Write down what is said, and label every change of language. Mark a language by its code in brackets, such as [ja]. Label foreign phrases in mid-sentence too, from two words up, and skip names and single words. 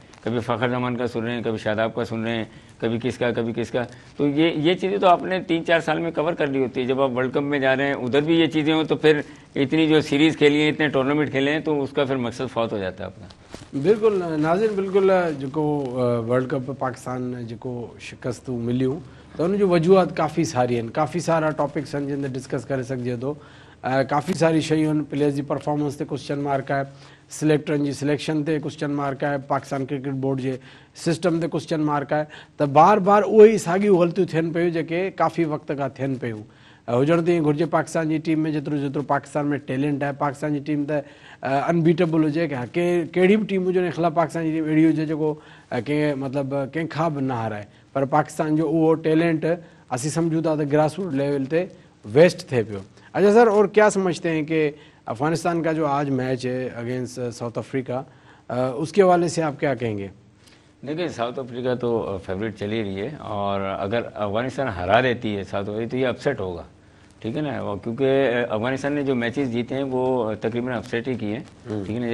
[ur] کبھی فخر زمان کا سن رہے ہیں، کبھی شاداب کا سن رہے ہیں، کبھی کس کا. تو یہ چیزیں تو آپ نے 3-4 سال میں کور کر لی ہوتی ہے. جب آپ ورلڈ کپ میں جا رہے ہیں ادھر بھی یہ چیزیں ہو تو پھر اتنی جو سیریز کھیلی ہیں، اتنے ٹورنامنٹ کھیلے ہیں، تو اس کا پھر مقصد فوت ہو جاتا ہے اپنا. [sd] बिल्कुल नाज़िर, बिल्कुल जेको वर्ल्ड कप पाकिस्तान जेको शिकस्तूं मिलियूं त उन जूं वजूहात काफ़ी सारी आहिनि, काफ़ी सारा टॉपिक्स आहिनि जिन ते डिस्कस करे सघिजे थो। काफ़ी सारी शयूं आहिनि, प्लेयर्स जी परफॉर्मेंस ते [en] question mark [sd] आहे, सिलेक्टरनि जी सिलेक्शन ते [en] question mark [sd] आहे, पाकिस्तान क्रिकेट बोर्ड जे सिस्टम ते [en] question mark [sd] आहे। त बार बार उहे ई साॻियूं ग़लतियूं थियनि पियूं जेके काफ़ी वक़्त खां थियनि पियूं। हुजण त ईअं घुरिजे पाकिस्तान जी टीम में जेतिरो जेतिरो पाकिस्तान में टैलेंट आहे, पाकिस्तान जी टीम त अनबीटेबल हुजे, कहिड़ी बि टीम हुजे, ख़िलाफ़ु पाकिस्तान जी टीम अहिड़ी हुजे जेको कंहिं मतिलबु कंहिंखां बि न हाराए, पर पाकिस्तान जो उहो टैलेंट असीं सम्झूं था त [en] grass root level [sd] ते वेस्ट थिए पियो। [ur] اچھا سر، اور کیا سمجھتے ہیں کہ افغانستان کا جو آج میچ ہے اگینسٹ ساؤتھ افریقہ، اس کے حوالے سے آپ کیا کہیں گے? دیکھیے، ساؤتھ افریقہ تو فیورٹ چلی رہی ہے، اور اگر افغانستان ہرا دیتی ہے ساؤتھ افریقہ تو یہ اپسیٹ ہوگا، ٹھیک ہے نا. کیونکہ افغانستان نے جو میچز جیتے ہیں وہ تقریباً اپسیٹ ہی کیے ہیں، ٹھیک ہے نا.